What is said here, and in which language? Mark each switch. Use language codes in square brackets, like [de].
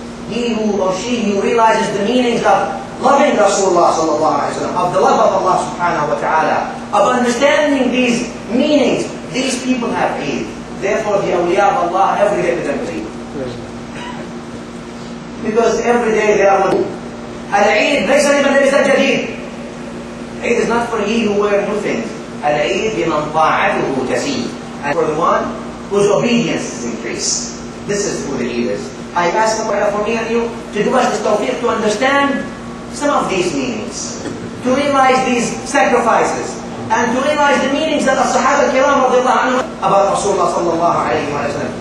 [en] He who or she who realizes the meanings of loving Rasulullah sallallahu alayhi wa sallam, of the love of Allah subhanahu wa ta'ala, of understanding these meanings. These people have Eid. Therefore the Awliya of Allah every day present Eid. Because every day they are Al-Eid [ar] ليس لمن لبس الجديد. [en] Eid is not for he who wears new things. [ar] Al-Eid لمن طاعته تزيد. [en] And for the one whose obedience is increased. This is who the Eid is. I ask Allah for me and you to do us this tawfiq to understand some of these meanings, to realize these sacrifices, and to realize the meanings that the Sahaba al-Kiram about Rasulullah sallallahu alayhi wa sallam.